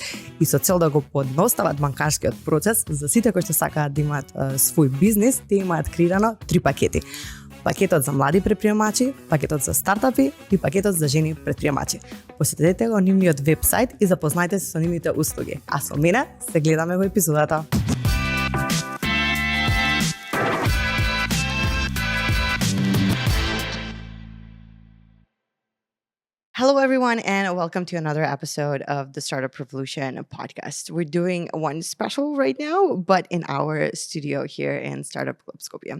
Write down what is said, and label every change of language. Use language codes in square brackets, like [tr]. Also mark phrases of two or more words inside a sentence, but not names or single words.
[mk] И со цел да го подностават банкарскиот процес за сите кои што сакаат да имаат свој бизнис, те имаат креирано 3 пакети. Пакетот за млади предприемачи, пакетот за стартапи и пакетот за жени предприемачи. Посетете го нивниот вебсайт и запознајте се со нивните услуги. А со мене се гледаме во епизодата. [en] Hello, everyone, and welcome to another episode of the Startup Revolution podcast. We're doing one special right now, but in our studio here in Startup Club Skopje.